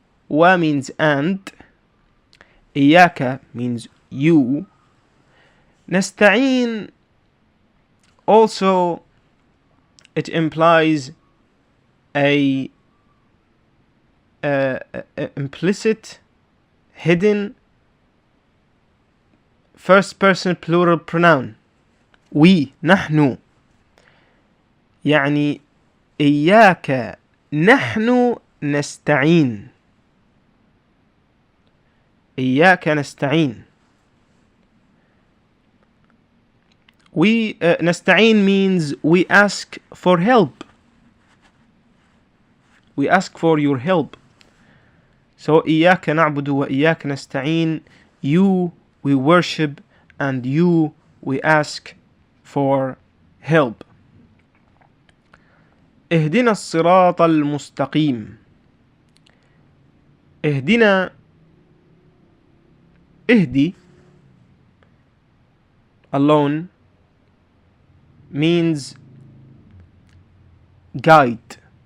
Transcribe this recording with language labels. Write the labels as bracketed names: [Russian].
[English] و means and, إياك means you, نستعين also it implies a implicit, hidden first person plural pronoun. we [Arabic] نحن, يعني إياك نحن نستعين. إياك نستعين. [English] We نستعين means we ask for help. We ask for your help. [Arabic] So إياك نعبد وإياك نستعين. [English] You we worship, and you we ask for help. [Arabic] اهدنا الصراط المستقيم. [English] اهدنا, اهدي alone means guide.